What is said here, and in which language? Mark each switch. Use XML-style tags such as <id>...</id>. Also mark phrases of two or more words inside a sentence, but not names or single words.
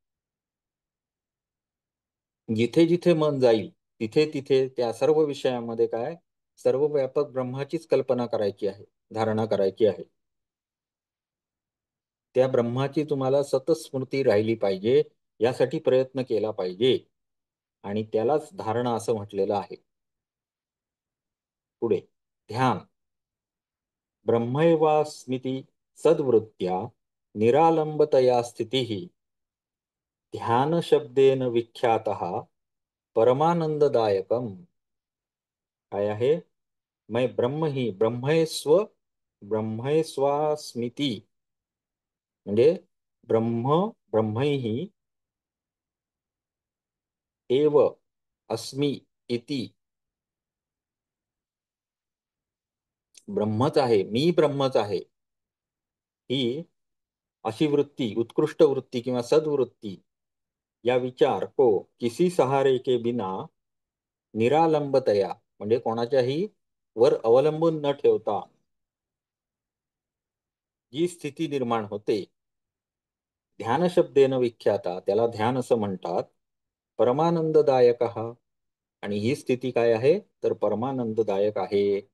<mr>जिथे जिथे मन जाईल तिथे तिथे त्या सर्व विषयामध्ये काय सर्व व्यापक ब्रह्माचीच कल्पना करायची आहे, धारणा करायची आहे. त्या ब्रह्माची तुम्हाला सतत स्मृती राहिली पाहिजे यासाठी प्रयत्न केला पाहिजे आणि त्यालाच धारणा असं म्हटलेलं आहे. पुढे ध्यान.</mr> <sa>ब्रह्मैवास्मिति सद्वृत्त्या निरालंबतया स्थितिः ध्यान शब्देन विख्यातः परमानंददायकम</sa> <mr>काय आहे? मै ब्रह्म ही ब्रह्मैस्वास्मिती म्हणजे</mr> <sa>ब्रह्मैहि एव अस्मि इति</sa> <mr>ब्रह्मच आहे, मी ब्रह्मच आहे, ही अशी वृत्ती, उत्कृष्ट वृत्ती किंवा सद्वृत्ती</mr> <hi>या विचार को किसी सहारे के बिना</hi> <mr>निरालंबतया म्हणजे कोणाच्याही वर अवलंबून न ठेवता जी स्थिती निर्माण होते,</mr> <sa>ध्यान शब्देन विख्याता</sa> <mr>त्याला ध्यान असं म्हणतात. परमानंददायक आणि ही स्थिती काय आहे तर परमानंददायक आहे.</mr>